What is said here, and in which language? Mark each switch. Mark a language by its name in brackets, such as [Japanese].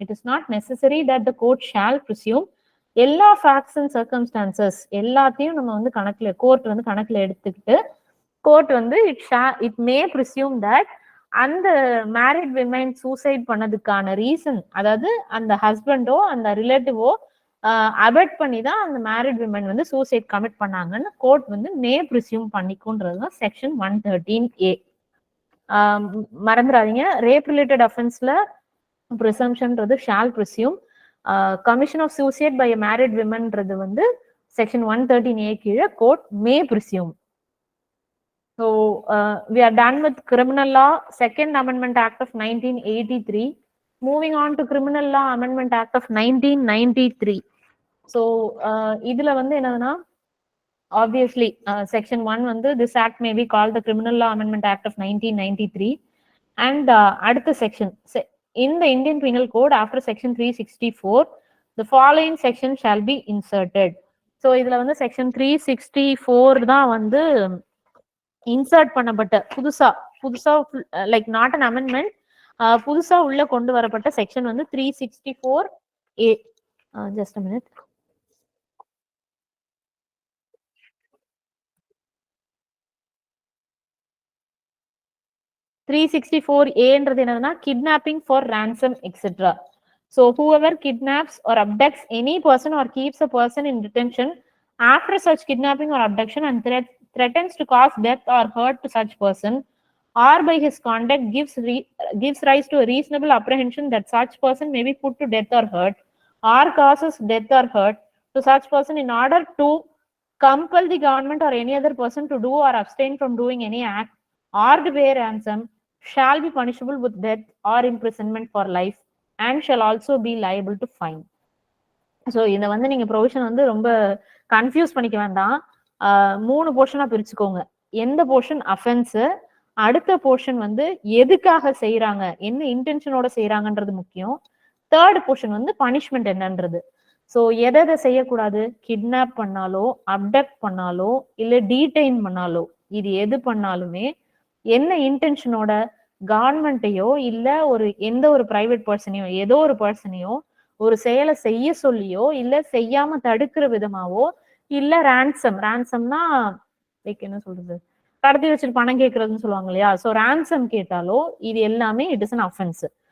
[English] It is not necessary that the court shall presume. [Tamil] எல்லா facts and circumstances எல்லாத்தையும் நம்ம வந்து கணக்குல கோர்ட் வந்து கணக்குல எடுத்துக்கிட்டு கோர்ட் வந்து இட் மே ப்ரிசியூம் தட் அந்த மேரிட் விமன் சூசைட் பண்ணதுக்கான ரீசன், அதாவது அந்த ஹஸ்பண்டோ அந்த ரிலேட்டிவோ அபெட் பண்ணி தான் அந்த மேரிட் விமன் வந்து சூசைட் கமிட் பண்ணாங்கன்னு கோர்ட் வந்து மே ப்ரிசியூம் பண்ணிக்கும்ன்றது தான் செக்ஷன் 113A. மறந்துடாதீங்க, rape related அஃபென்ஸ்ல ப்ரிசம்ஷன்றது shawl presume. Commission of suicide by married விமன்றது வந்து செக்ஷன் 113A கீழே court May presume. [English] So we are done with Criminal Law Second Amendment Act of 1983. Moving on to Criminal Law Amendment Act of 1993. So [Tamil] இதுல வந்து என்னன்னா [English] obviously section 1 வந்து this act may be called the Criminal Law Amendment Act of 1993, and அடுத்த section in the Indian Penal Code after section 364 the following section shall be inserted. [Tamil] So இதுல வந்து section 364 தான் வந்து insert பண்ணப்பட்ட புதுசா like not an amendment, புதுசா உள்ள கொண்டு வரப்பட்ட செக்ஷன் வந்து 364A. [English] Just a minute. [Tamil] ன்றது என்னன்னா kidnapping for ransom etc. [English] So whoever kidnaps or abducts any person or keeps a person in detention after such kidnapping or abduction and threatens to cause death or hurt to such person, or by his conduct gives rise to a reasonable apprehension that such person may be put to death or hurt, or causes death or hurt to such person in order to compel the government or any other person to do or abstain from doing any act or to pay ransom, shall be punishable with death or imprisonment for life and shall also be liable to fine. [Tamil] So இதை வந்து நீங்க provision வந்து ரொம்ப confuse பண்ணிக்க வேண்டாம். 3 போர்ஷனா பிரிச்சுக்கோங்க. எந்த portion offence, அடுத்த portion வந்து எதுக்காக செய்யறாங்க, என்ன இன்டென்ஷனோட செய்யறாங்கன்றது முக்கியம். தேர்ட் போர்ஷன் வந்து பனிஷ்மெண்ட் என்னன்றது. ஸோ எதை செய்யக்கூடாது, கிட்னாப் பண்ணாலோ அப்டக்ட் பண்ணாலோ இல்ல டீடைன் பண்ணாலோ, இது எது பண்ணாலுமே என்ன இன்டென்ஷனோட கவர்மெண்ட்டையோ இல்ல எந்த ஒரு பிரைவேட் பர்சனையோ ஏதோ ஒரு பர்சனையோ ஒரு செயலை செய்ய சொல்லியோ இல்ல செய்யாம தடுக்கிற விதமாவோ இல்ல ரான்சம்னா லைக் என்ன சொல்றது, கடத்தி வச்சுட்டு பணம் கேட்கறதுன்னு சொல்லுவாங்க இல்லையா, ஸோ ரான்சம் கேட்டாலோ இது எல்லாமே [English] It is an offence.